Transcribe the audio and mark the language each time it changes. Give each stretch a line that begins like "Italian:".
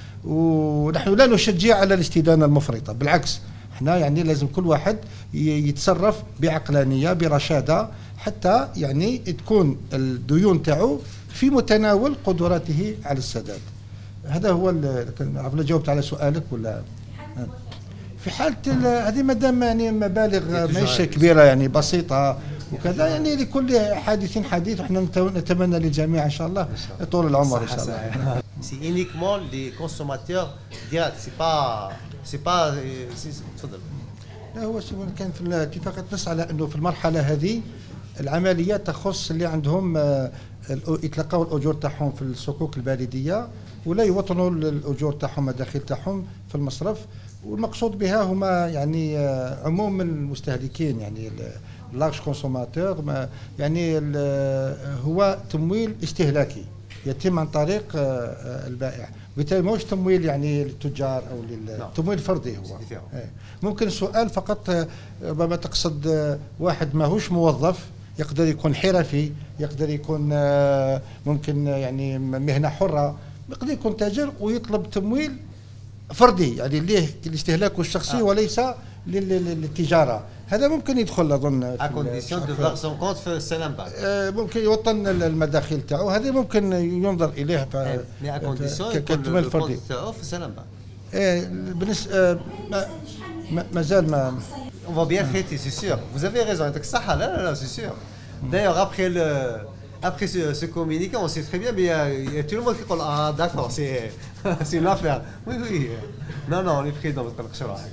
Arabic: ونحن لا نشجع على الاستدانة المفرطة، بالعكس احنا يعني لازم كل واحد يتصرف بعقلانية برشادة حتى يعني تكون الديون تاعو في متناول قدراته على السداد. هذا هو عرفنا جاوبت على سؤالك ولا؟ في حالة هذه مادام يعني مبالغ ماهيش كبيرة يعني بسيطة وكذا، يعني لكل حادث حديث، وحنا نتمنى للجميع ان شاء الله طول العمر ان شاء الله.
French: سي uniquement les consommateurs directs, c'est pas
Arabic: تفضل. لا هو كان في الاتفاق نص على انه في المرحلة هذه العمليات تخص اللي عندهم يتلقوا الاجور تاعهم في الصكوك البريدية ولا يوطنوا الاجور تاعهم المداخيل تاعهم في المصرف، والمقصود بها هما يعني عموم المستهلكين يعني
French: لارج كونسوماتور،
Arabic: يعني هو تمويل استهلاكي يتم عن طريق البائع، بالتالي ماهوش تمويل يعني للتجار او للتمويل الفردي. هو ممكن سؤال فقط ربما تقصد واحد ماهوش موظف، يقدر يكون حرفي، يقدر يكون ممكن يعني مهنة حرة، يقدر يكون تاجر ويطلب تمويل فردي يعني ليه الاستهلاك الشخصي وليس للتجارة. هذا ممكن يدخل اظن
French: à condition de voir son compte
Arabic: في السلام بعد. ممكن يوطن المداخيل تاعو، هذا ممكن ينظر اليه
French: mais à condition
Arabic: يكون الكونت تاعو في السلام بعد. بالنسبه مازال ما
French: on va bien traiter, c'est sûr. Vous avez raison,
Arabic: انت صح.
French: لا c'est sûr. D'ailleurs après ce communiqué, on sait très bien, mais il y a tout le monde qui dit ah d'accord, c'est une affaire. Oui. Non, on est pris dans votre marché.